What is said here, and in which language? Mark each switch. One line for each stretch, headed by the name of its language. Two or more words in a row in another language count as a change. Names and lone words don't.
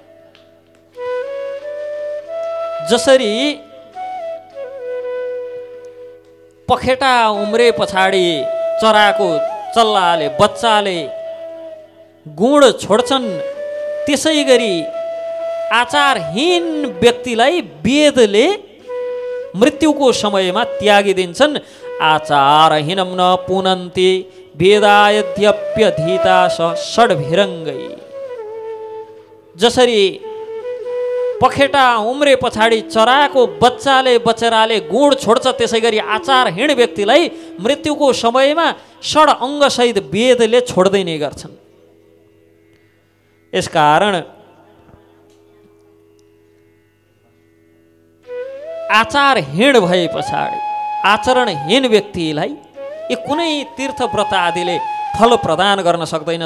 Nepali: जसरी पखेटा उम्रे पछाडि चराको चल्लाले, बच्चाले गुण छोड्छन्, त्यसै गरी आचारहीन व्यक्तिलाई वेदले मृत्युको समयमा त्यागिदिन्छन्।
Sanskrit: आचारहीनम न पुनन्ति वेदायद्यप्यधीता षड्भिरङ्गै।
Nepali: जसरी पखेटा उम्रे पछाडि चराको बच्चाले बचराले गुण छोड्छ, त्यसै गरी आचारहीन व्यक्तिलाई मृत्युको समयमा षड अङ्गसहित वेदले छोड्दै नै गर्छन्। यसकारण आचारहीन भए पछाडि, आचरणहीन व्यक्तिलाई यी कुनै तीर्थ व्रत आदिले फल प्रदान गर्न सक्दैन।